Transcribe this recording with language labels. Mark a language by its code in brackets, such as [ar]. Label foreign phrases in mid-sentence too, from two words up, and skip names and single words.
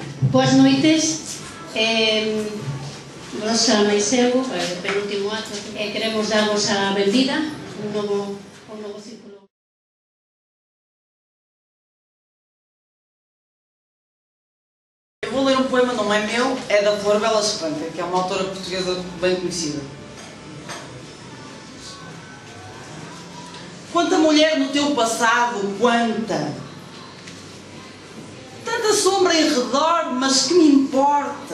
[gl] Boas noites. Rosa Maiseu, penúltimo acto, queremos darvos a benvida un novo círculo. [pt] Eu vou ler um poema, não é meu, é da Flor Bela Espanca, que é uma autora portuguesa bem conhecida. Quanta mulher no teu passado, quanta! Tanta sombra em redor, mas que me importa?